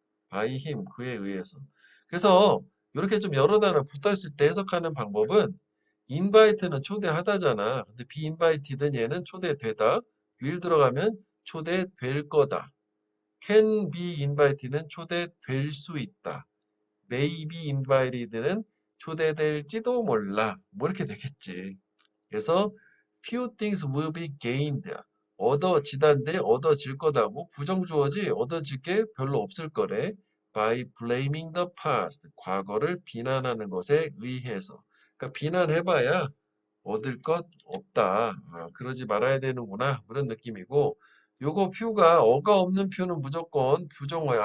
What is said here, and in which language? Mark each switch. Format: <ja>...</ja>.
<ko>by him 그에 의해서. 그래서 이렇게 좀 여러 단어 붙어있을 때 해석하는 방법은 invite는 초대하다잖아. 근데 be invited는 얘는 초대되다. will 들어가면 초대될 거다. can be invited는 초대될 수 있다. may be invited는 초대될지도 몰라. 뭐 이렇게 되겠지.</ko> <en>그래서 few things will be gained.</en> <ko>얻어지다인데 얻어질 거다고 부정주어지 얻어질 게 별로 없을 거래.</ko> <en>by blaming the past.</en> <ko>과거를 비난하는 것에 의해서. 그러니까 비난해봐야 얻을 것 없다. 그러지 말아야 되는구나. 그런 느낌이고 요거 퓨가 어가 없는 퓨는 무조건 부정어야.</ko>